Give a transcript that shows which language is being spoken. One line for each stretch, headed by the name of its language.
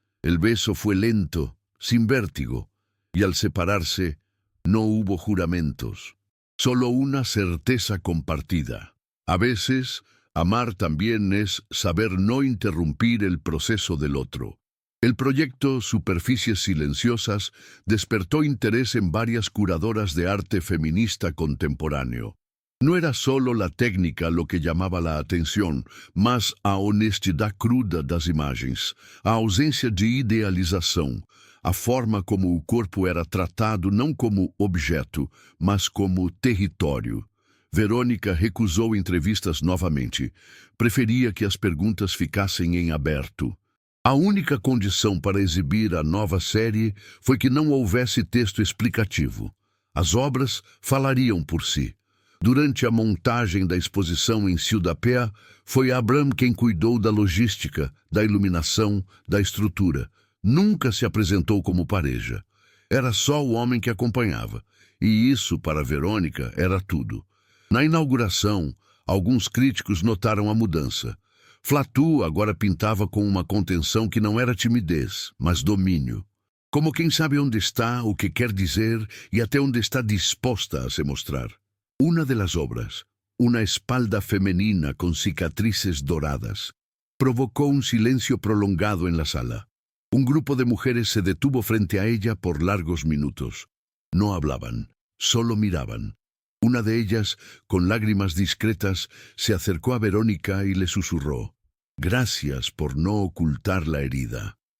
Spanish: El beso fue lento, sin vértigo, y al separarse no hubo juramentos, solo una certeza compartida. A veces, amar también es saber no interrumpir el proceso del otro. El proyecto Superficies Silenciosas despertó interés en varias curadoras de arte feminista contemporáneo. No era solo la técnica lo que llamaba la atención,
Portuguese: mas a honestidade cruda das imagens, a ausência de idealização, a forma como o corpo era tratado não como objeto, mas como território. Verônica recusou entrevistas novamente. Preferia que as perguntas ficassem em aberto. A única condição para exibir a nova série foi que não houvesse texto explicativo. As obras falariam por si. Durante a montagem da exposição em Ciudad-Pé, foi Abraham quem cuidou da logística, da iluminação, da estrutura. Nunca se apresentou como pareja. Era só o homem que acompanhava. E isso, para Verônica, era tudo. Na inauguração, alguns críticos notaram a mudança. Flatou agora pintava com uma contenção que não era timidez, mas domínio. Como quem sabe onde está, o que quer dizer e até onde está disposta a se mostrar.
Spanish: Una de las obras, una espalda femenina con cicatrices doradas, provocó un silencio prolongado en la sala. Un grupo de mujeres se detuvo frente a ella por largos minutos. No hablaban, solo miraban. Una de ellas, con lágrimas discretas, se acercó a Verónica y le susurró: «Gracias por no ocultar la herida».